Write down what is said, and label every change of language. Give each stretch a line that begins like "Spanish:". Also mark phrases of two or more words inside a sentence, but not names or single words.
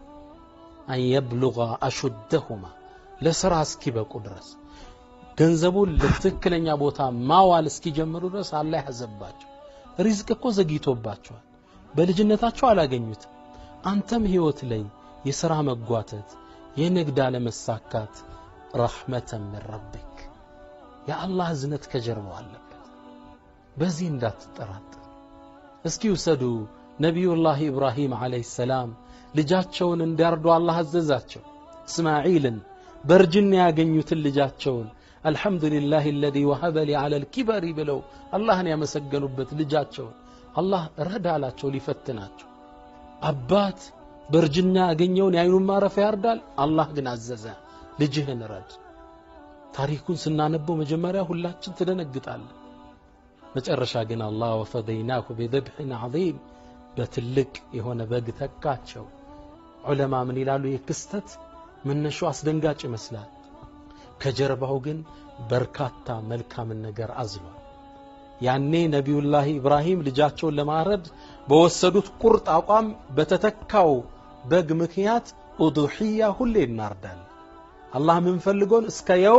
Arabic: يبلغا أشدهما
Amharic: ለስራ እስኪበቁ ድረስ ገንዘቡን ለትክክለኛ ቦታ ማዋል እስኪጀምሩ ድረስ አላህ ያዘባቸው ሪዝቅ እኮ ዘግይቶባቸዋል በልጅነታቸው አላገኙት አንተም ህይወት ላይ የሥራ መጓተት የንግድ አለመሳካት
Arabic: رحمة من ربك
Amharic: ያ አላህ እዝነት ከጀርባው አለበት በዚህ እንዳትጠራጠር እስኪ ወሰዱ ነብዩላህ ኢብራሂም አለይሂ ሰላም ልጃቸውን እንዲያርዱ አላህ አዘዛቸው እስማዒልን በርጅና ያገኙትን ልጃቸውን
Arabic: الحمد لله الذي وهب لي على الكبر
Amharic: ብለው አላህን ያመሰገኑበት ልጃቸውን አላህ ረዳላቸው ሊፈትናቸው አባት በርጅና ያገኘውን ያይኑን ማረፊያ ያርዳል አላህ ግን አዘዘ ልጅህን ረድ ታሪኩን ስናነበው መጀመሪያ ሁላችን ተደነግጣለን መጨረሻ ግን አላህ
Arabic: وفديناه بذبح عظيم
Amharic: በትልቅ የሆነ በግ ተካቸው ዑለማ ምን ይላሉ የክስተት መነሻው አስደንጋጭ ይመስላል ከጀርባው ግን በርካታ መልካም ነገር አዝሏል ያኔ ነብዩላህ ኢብራሂም ልጃቸውን ለማረድ በወሰዱት ቁርጥ አቋም በተተካው በግ ምክንያት ኡዱሂያ ሁሌ እናርዳል አላህ ምን ፈልጎን እስከ